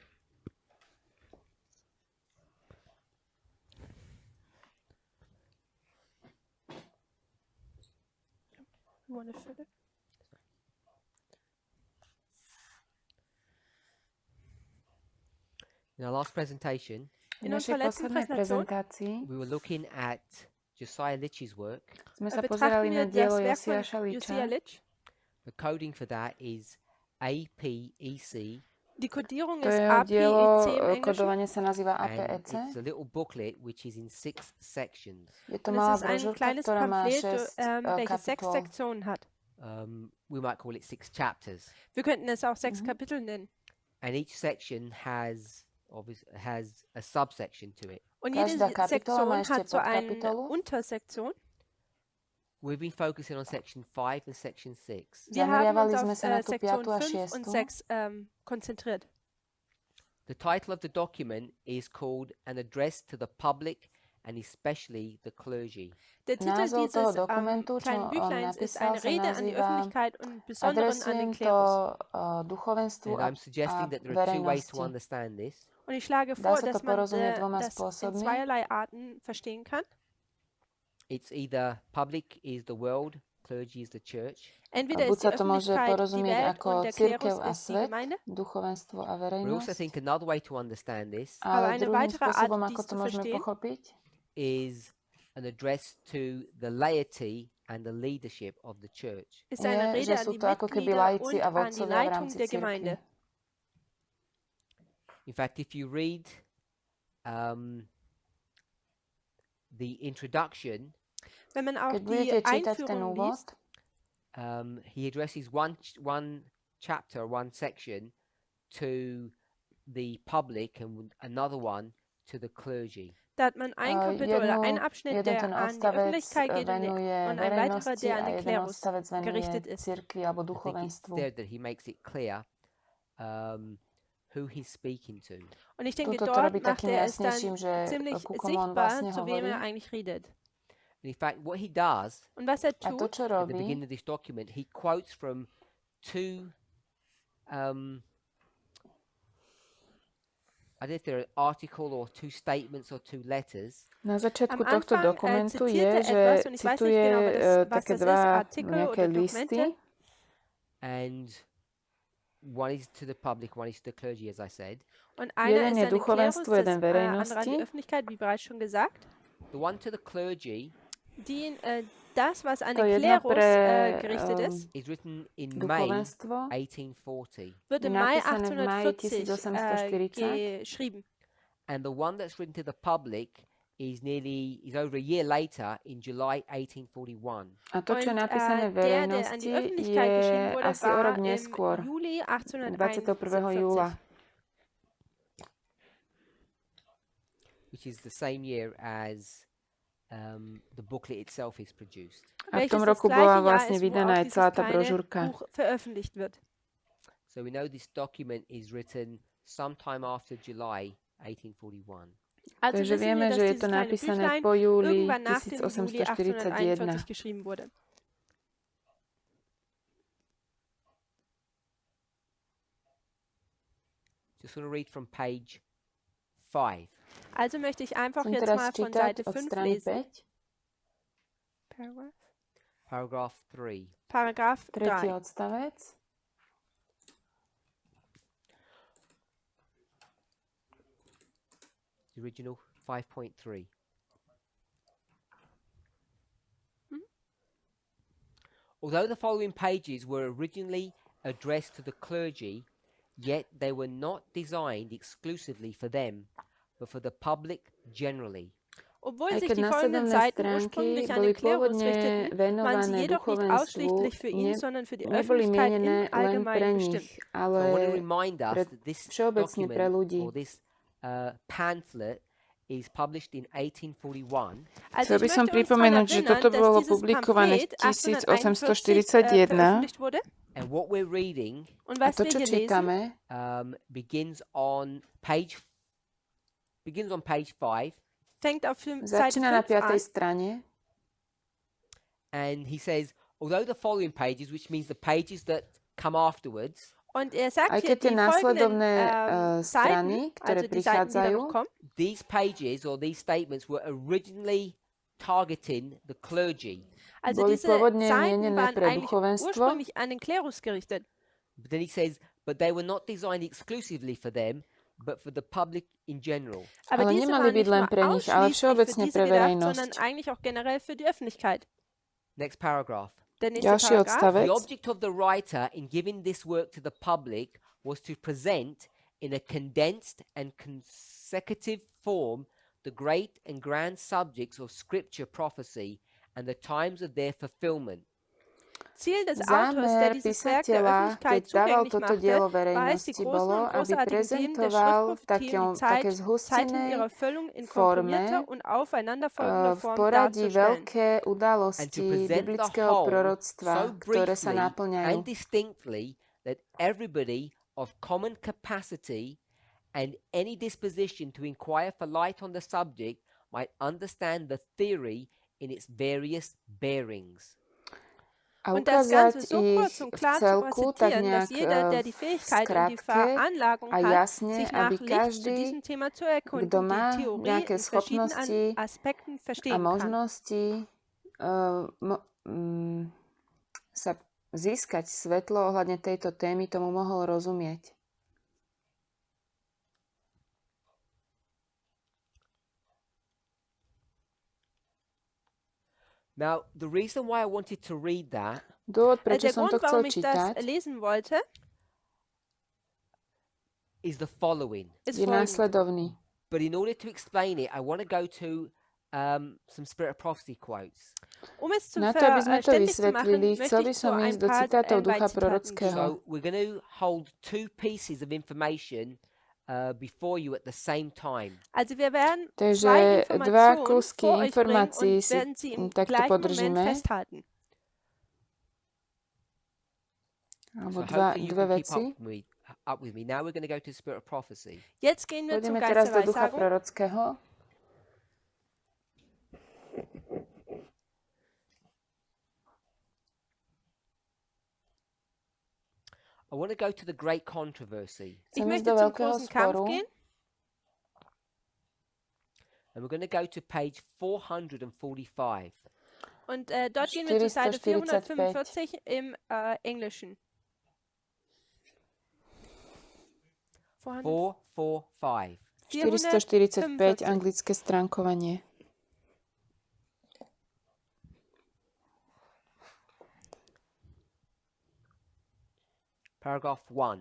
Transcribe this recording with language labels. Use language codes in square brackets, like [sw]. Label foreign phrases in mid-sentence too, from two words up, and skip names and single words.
[en] You want to fill it? In our last presentation, [sk] V [de] In [sk] našej [de] unserer letzten [sk] poslednej [de] Präsentation [sk] prezentácii [en] we were looking at Josiah Litch's work. [sk] sme sa [de] betrachten [sk] pozerali na [de] wir [sk] dielo [de] das Werk von [sk] Josiáša [de] Josiah [sk] Liča. [de] Litch. [en] The coding for that is APEC, [de] Die Kodierung [sk] To [de] ist [sk] jeho dielo, [de] APEC im Englischen. [sk] kodovanie sa nazýva [en] and [sk] APEC. [en] it's a little booklet which is in 6 sections. [sk] Je to [de] Und es [sk] malá [de] ist ein [sk] brožúrka, [de] kleines [sk] ktorá má [de] Pamphlet, [sk] 6 [de] welches 6 [sk] kapitol. [de] Sektionen hat. [en] We might call it 6 chapters. [de] Wir könnten es auch 6 Kapitel nennen. [en] And each section has a subsection to it. [de] Und jede [sk] Každá kapitola má [de] Sektion [sk] ešte [de] hat so eine [sk] podkapitolu. [de] Untersektion. [en] We've been focusing on section 5 and section 6. [de] Wir haben [sk] Zameriavali [de] uns [sk] sme [de] auf [sk] sa na tú [de] Sektion [sk] 5. a [de] 5 und [sk] 6. [de] 6 konzentriert. [en] The title of the document is called An Address to the Public and Especially the Clergy. [de] Der Titel [sk] Názov toho [de] dieses [sk] dokumentu, čo [de] kleinen [sk] on [de] Büchleins ist [sk] napísal, [de] eine [sk] sa [de] Rede an die [sk] nazýva [de] Öffentlichkeit und im Besonderen an [sk] Adresujem [de] den [sk] to [de] Klerus. [sk] duchovenstvu [en] And I'm suggesting that there are two ways to [sk] verejnosti. [en] understand this. [de] Und ich schlage [sk] Dá [de] vor, [sk] sa to [de] dass man [sk] porozumieť dvoma [de] das in [sk] spôsobmi. [de] zweierlei Arten verstehen kann. [en] It's either public is the world, clergy is the church. [de] Entweder [sk] Buď [de] ist die [sk] sa to môže [de] Öffentlichkeit die [sk] porozumieť [de] Welt [sk] ako [de] und der [sk] cirkev [de] Klerus [sk] a [de] ist die [sk] svet, [de] Gemeinde. [sk] duchovenstvo a [en] But I also [sk] verejnosť. [en] think another way to understand this [sk] Ale [de] eine [sk] druhým [de] weitere Art, [sk] spôsobom, [de] dies [sk] ako to [de] zu [sk] môžeme [de] verstehen, [sk] pochopiť, [en] is an address to the laity and the leadership of the church. [de] ist eine [sk] je, [de] Rede [sk] že [de] an [sk] sú [de] die [sk] to ako keby [de] Mitglieder [sk] laici [de] und [sk] a [de] an die [sk] vodcovia v [de] Leitung [sk] rámci [de] der [sk] cirkvi. [de] Gemeinde. [en] In fact, if you read the introduction, [de] Wenn man auch [sk] Keď budete [de] die [sk] čítať ten [de] Einführung [sk] úvod, [de] liest, [en] he addresses one chapter, one section to the public and another one to the clergy. [de] da hat man ein Kapitel oder einen Abschnitt, [sk] jeden [de] der [sk] ten [de] an die [sk] odstavec [de] Öffentlichkeit geht [sk] venuje [de] und ein weiterer, [sk] verejnosti [de] der [sk] a [de] an den [sk] jeden [de] Klerus [sk] odstavec [de] gerichtet [sk] venuje [de] ist. [sk] cirkvi alebo [en] I think it's [sk] duchovenstvu. [en] there that he makes it clear who he's speaking to. [de] Und ich denke, [sk] Tuto to [de] dort [sk] robí [de] macht [sk] takým [de] er es dann [sk] jasnejším, že [de] ziemlich [sk] ku komu on [de] sichtbar, [sk] vlastne [de] zu wem [sk] hovorí. [de] er eigentlich redet. [en] And in fact, what he does [de] Und was er [sk] A to, [de] tut, [sk] čo [en] at the [sk] robí, [en] beginning of this document, he quotes from two I don't know if they're an article or two statements or two letters. [sk] na začiatku [de] am [sk] tohto [de] Anfang [sk] dokumentu je, [de] zitiert er [sk] že [de] etwas und ich weiß [sk] cituje [de] nicht genau, was [sk] také [de] das ist, [sk] dva [de] Artikel [sk] nejaké [de] oder [sk] listy. [de] Dokumente. [en] And one is to the public, one is to the clergy, as I said. [de] Und einer [sk] Jeden [de] ist [sk] je [de] an den Klerus, [sk] duchovenstvu, [de] das [sk] jeden [de] andere an [sk] verejnosti. [de] die Öffentlichkeit, wie bereits schon gesagt. [en] The one to the clergy [de] Das, was an [sk] To [de] den [sk] jedno [de] Klerus [sk] pre [de] gerichtet ist, [en] is written in May [sk] duchovenstvo [en] 1840. [de] wird [sk] je [de] im Mai [sk] napísané v máji 1840 [de] 1840 geschrieben. [en] And the one that's written to the public is over a year later in July 1841. [sk] a to, čo je [de] Und [sk] napísané v [de] der an [sk] verejnosti, [de] die Öffentlichkeit [sk] je [de] geschrieben wurde, [sk] asi o rok [de] war im [sk] neskôr, [de] Juli [sk] 21. júla. [de] 1841. [en] Which is the same year as the booklet itself is produced. [sk] A v tom [de] Welches das [sk] roku [de] gleiche [sk] bola [de] Jahr [sk] vlastne [de] ist, wo [sk] vydaná [de] auch [sk] aj [de] dieses [sk] celá tá [de] kleine [sk] brožúrka. [de] Buch veröffentlicht wird. [en] So we know this document is written sometime after July 1841. [de] Also [sk] Takže [de] wissen wir, [sk] vieme, [de] dass [sk] že je [de] dieses [sk] to [de] kleine [sk] napísané [de] Büchlein [sk] po júli [de] irgendwann nach dem Juli [sk] 1841. [de] 1841 geschrieben wurde. [en] Just want to read from page 5. [de] Also möchte ich einfach [sk] Chcem [de] jetzt [sk] teraz [de] mal von [sk] čítať [de] Seite [sk] od [de] 5 [sk] strany [de] lesen. [sk] 5, [en] Paragraph? Paragraph 3. [de] Paragraph [sk] tretí [de] 3. [sk] odstavec. [en] The original 5.3. Although the following pages were originally addressed to the clergy, yet they were not designed exclusively for them, but for the public generally. [de] Obwohl [sk] Aj [de] sich [sk] keď [de] die folgenden [sk] nasledovné [de] Seiten [sk] stránky [de] ursprünglich an [sk] boli [de] den Klerus [sk] pôvodne [de] richteten, waren sie [sk] venované [de] jedoch nicht [sk] duchovenstvu, [de] ausschließlich für ihn, sondern für die [sk] neboli [de] Öffentlichkeit [sk] mienené [de] im [sk] len pre [de] Allgemeinen [sk] nich, [de] bestimmt. [sk] ale [en] So I want to remind us [sk] pre [en] that this [sk] všeobecne pre [en] document [sk] ľudí. [en] or this pamphlet is published in 1841. [de] Also [sk] Chcel by [de] ich [sk] som [de] möchte uns daran [sk] pripomenúť, že [de] erinnern, [sk] toto [de] dass [sk] bolo [de] dieses [sk] publikované v [de] Pamphlet [sk] 1841 [de] veröffentlicht wurde. [en] And what we're reading [de] Und [sk] a [de] was [sk] to, [de] wir [sk] čo [de] hier lesen, [sk] čítame, [en] begins on page 5, [de] fängt auf Seite [sk] začína na [de] 5 [sk] 5. [de] an. [sk] strane. [en] and he says, although the following pages, which means the pages that come afterwards, [de] Und er sagt [sk] Aj [de] hier, [sk] keď tie [de] die folgenden [sk] následovné strany, [de] Seiten, [sk] ktoré [de] also die Seiten, die da [sk] prichádzajú, [de] noch kommen, [en] these pages or these statements were originally targeting the clergy. [de] also [sk] boli [de] diese [sk] pôvodne [de] Seiten [sk] mienené [de] waren [sk] pre [de] eigentlich [sk] duchovenstvo, [de] ursprünglich an den Klerus gerichtet. [en] But then he says, but they were not designed exclusively for them, but for the public in general. [de] Aber [sk] ale [de] diese [sk] nemali [de] waren [sk] byť [de] nicht [sk] len [de] nur [sk] pre nich, ale [de] ausschließlich für [sk] všeobecne [de] diese [sk] pre [de] gedacht, sondern [sk] verejnosť. [de] eigentlich auch generell für die Öffentlichkeit. [en] Next paragraph. [de] Der nächste [sk] Ďalší [de] Paragraph. [sk] odstavec. [en] The object of the writer in giving this work to the public was to present in a condensed and consecutive form the great and grand subjects of scripture prophecy and the times of their fulfillment. [de] Ziel des Autors, der [sk] Zámer [de] dieses Werk der [sk] písateľa, [de] Öffentlichkeit [sk] keď dával [de] zugänglich [sk] toto [de] machte, [sk] dielo [de] war es, die [sk] verejnosti, [de] großen [sk] bolo, [de] und [sk] aby [de] großartigen Themen der [sk] prezentoval [de] Schriftprophetien [sk] také [de] die Zeiten [sk] zhustené [de] ihrer Erfüllung in [sk] forme, [de] komprimierter und aufeinanderfolgender [sk] v [de] Form [sk] poradí [de] darzustellen. [sk] veľké udalosti biblického proroctva, ktoré sa [en] and [sk] naplňajú. [en] distinctly that everybody of common capacity and any disposition to inquire for light on the subject might understand the theory in its various bearings. [sk] A [de] Und das Ganze [sk] ukázať [de] so ich kurz und [sk] v [de] klar zu [sk] celku tak [de] präsentieren, dass [sk] nejak [de] jeder, der die [sk] v [de] Fähigkeit und die [sk] skratke [de] Veranlagung [sk] a [de] hat, [sk] jasne, [de] sich nach [sk] aby [de] Licht zu [sk] každý, [de] diesem Thema zu erkunden, [sk] kto má [de] die Theorie [sk] nejaké [de] in verschiedenen [sk] schopnosti [de] Aspekten [sk] a [de] verstehen kann. [sk] možnosti sa získať svetlo ohľadne tejto témy, tomu mohol rozumieť. [en] Now, the reason why I wanted to read that [sk] Dôvod, prečo [de] Der [sk] som to [de] Grund, [sk] chcel [de] warum ich das [sk] čítať, [de] lesen wollte, [en] is the following. [de] ist [sk] je [de] folgendes. [sk] následovný. [en] But in order to explain it, I want to go to some Spirit of Prophecy quotes. [de] Um es zu [sk] Na to, aby sme to [de] verständlich zu machen, [sk] vysvetlili, [de] möchte [sk] chcel by [de] ich [sk] som [de] so ein [sk] ísť do [de] paar [sk] citátov ducha [de] Beitzitaten [sk] prorockého. [en] So we're going to hold two pieces of information before you at the same time. [de] Also wir werden [sk] Takže [de] zwei [sk] dva [de] Informationen [sk] kúsky [de] vor euch bringen [sk] informácií [de] und [sk] si [de] werden sie im [sk] takto [de] gleichen Moment [sk] podržíme. [de] festhalten. [sk] Alebo [en] So hopefully you [sk] dve [en] can keep [sk] veci. [en] up with me. Now we're going to go to Spirit of Prophecy. [de] Jetzt gehen wir zum [sk] Pôjdeme [de] Geist [sk] teraz [de] der [sk] do ducha [de] Weissagung. [sk] prorockého. [en] I want to go to the great controversy. [de] Ich [sk] Chcem ísť [de] möchte [sk] do [de] zum [sk] veľkého [de] großen Kampf [sk] sporu. [de] gehen. [en] And we're going to go to page 445. [de] Und dort gehen wir zur Seite 445 im Englischen. [sk] 445. 445, anglické stránkovanie. [en] Paragraph 1.